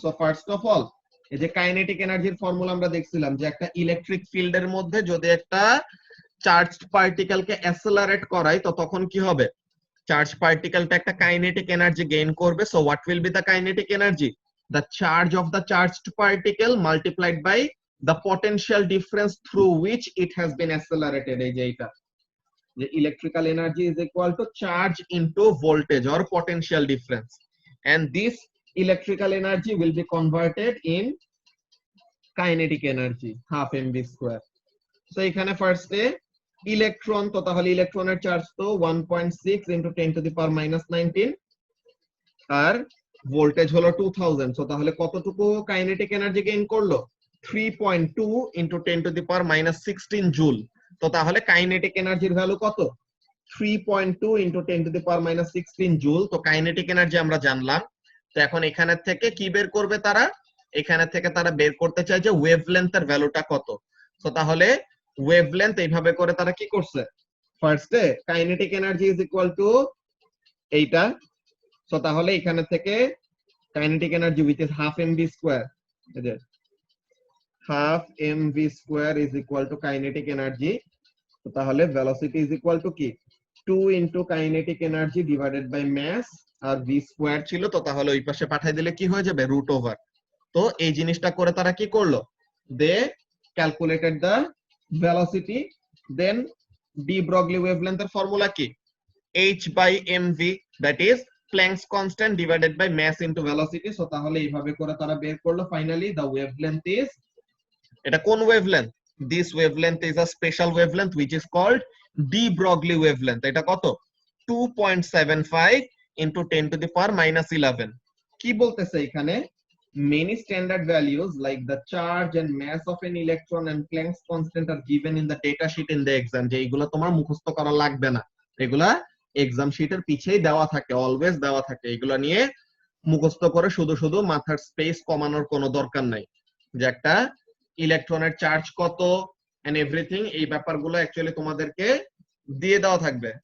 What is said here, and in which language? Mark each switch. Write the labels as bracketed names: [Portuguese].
[Bangla] So first of all, এই যে kinetic এনার্জির ফর্মুলা আমরা দেখছিলাম, যে একটা ইলেকট্রিক ফিল্ডের মধ্যে যদি একটা চার্জড পার্টিকেলকে অ্যাসেলারেট করাই, তো তখন কি হবে, চার্জ পার্টিকেলটা একটা কাইনেটিক এনার্জি গেইন করবে। [English] So what will be the kinetic energy, the charge of the charged particle multiplied by the potential difference through which it has been accelerated। [Bangla] এই যে এটা, যে [English] electrical energy is equal to charge into voltage or potential difference, and this electrical energy will be converted in kinetic energy, half mv square। [Bangla] so এখানে ফার্স্টে electron, তো তাহলে ইলেকট্রনের charge তো 1.6 into 10 to the power minus 19, আর voltage হলো 2000। So তাহলে কতটুকু kinetic energy gain করলো, 3.2 into 10 to the power minus 16 joule. তো তাহলে কাইনেটিক এনার্জির ভ্যালু কত, 3.2 into 10 to the power minus 16 joule. তো কাইনেটিক এনার্জি আমরা জানলাম। তো এখন এখানে থেকে কি বের করবে তারা, এখানে থেকে তারা বের করতে চায় যে ওয়েভলেন্থের ভ্যালুটা কত। তো তাহলে ওয়েভলেন্থ এইভাবে করে তারা কি করছে, ফার্স্টে kinetic energy is equal to এইটা, সো তাহলে এখানে থেকে kinetic energy which is half MV square, এই যে half MV square is equal to kinetic energy, তো তাহলে ভেলোসিটি ইজ ইকুয়াল টু কি 2 into kinetic energy divided by mass, আর V square ছিল, তো তাহলে ওই পাশে পাঠিয়ে দিলে কি হয়ে যাবে রুট ওভার। তো এই জিনিসটা করে তারা কি করলো, [English] they calculated the velocity, [Bangla] then de Broglie ওয়েভলেন্থের formula কি h by mv, [English] that is Planck's constant divided by mass into velocity, [Bangla] so তাহলে এইভাবে করে তারা বের করলো ফাইনালি the wavelength is, এটা কোন wavelength, [English] this wavelength is a special wavelength which is called de Broglie wavelength, [Bangla] এটা কত 2.75 into 10 to the power minus 11। কি বলতেছে এখানে, [English] many standard values like the charge and mass of an electron and Planck's constant are given in the data sheet in the exam, [Bangla] যে এগুলো তোমার মুখস্থ করা লাগবে না, এগুলা এক্সাম শিটের পিছেই দেওয়া থাকে, অলওয়েজ দেওয়া থাকে, এগুলা নিয়ে মুখস্থ করে শুধু শুধু মাথার স্পেস কমানোর কোনো দরকার নাই, যে একটা ইলেকট্রনের চার্জ কত এন্ড এভরিথিং, এই ব্যাপারগুলো অ্যাকচুয়ালি তোমাদেরকে দিয়ে দেওয়া থাকবে।